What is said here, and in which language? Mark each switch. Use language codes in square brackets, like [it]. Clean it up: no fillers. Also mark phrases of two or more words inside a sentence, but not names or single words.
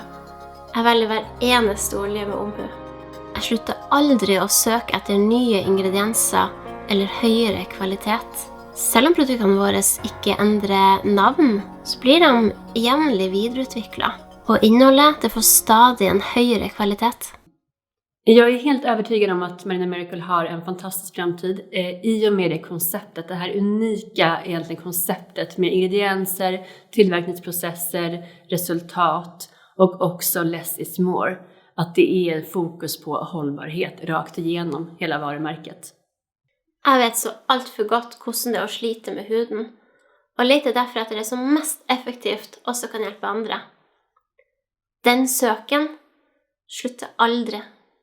[no] Jeg velger hver eneste olje med omhu. Jeg slutter aldri å søke etter nye ingredienser eller høyere kvalitet. Selv om produktene våre ikke endrer navn, så blir de jevnlig videreutviklet, og innholdet det får stadig en høyere kvalitet. [sv] Jag är helt övertygad om att Marina Miracle har en fantastisk framtid i och med det konceptet, det här unika egentligen konceptet med ingredienser, tillverkningsprocesser, resultat och också [en] less is more. [sv] Att det är fokus på hållbarhet rakt igenom hela varumärket. [no] Jeg vet så alt for godt hvordan det er å slite med huden, og leter derfor etter det som mest effektivt også kan hjelpe andre. Den søken slutter aldri.